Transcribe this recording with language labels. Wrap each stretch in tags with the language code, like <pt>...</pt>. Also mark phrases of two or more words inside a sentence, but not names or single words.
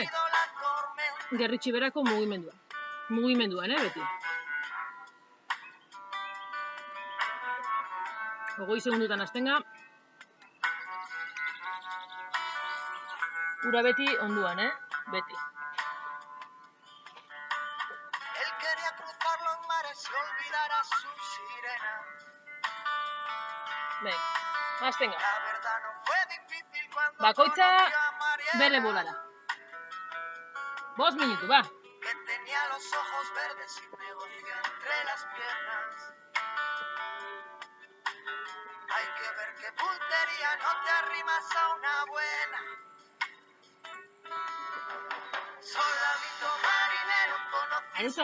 <eu>Gerritxi berako mugimendua. Mugimenduan, beti. 20 segundutan aztenga. Ura beti onduan, beti.</eu> <es>Él quería cruzar los mares y olvidar a su sirena.</es> <eu>Bai, aztenga.</eu> <es>La verdad no fue difícil cuando</es> <eu>Bakoitza</eu> <es>conoció a Mariela,</es> <eu>bere bolara. 5 minutu, ba.</eu> <es>que tenía los ojos verdes y negocio entre las piernas. Hay que ver qué puntería, no te arrimas a una buena. Soldadito marinero, conociste</es>